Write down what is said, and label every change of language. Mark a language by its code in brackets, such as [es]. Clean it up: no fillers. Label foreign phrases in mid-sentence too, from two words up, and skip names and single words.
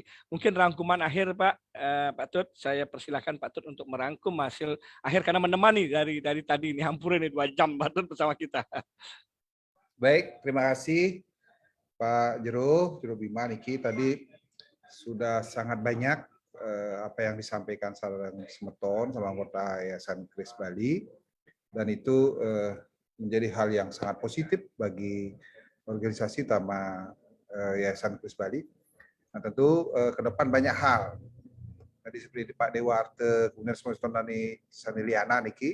[id] Mungkin rangkuman akhir Pak Tut, saya persilakan Pak Tut untuk merangkum hasil akhir karena menemani dari tadi ini hampir ini 2 jam Pak Tut bersama kita. Baik, terima kasih Pak Jero Bima niki tadi sudah sangat banyak apa yang disampaikan sareng semeton sama anggota Yayasan Kris Bali. Dan itu menjadi hal yang sangat positif bagi organisasi utama Yayasan Kris Bali. Nah, tentu ke depan banyak hal. Tadi seperti Pak Dewarte, kemudian Semeston Tani Saniliana niki.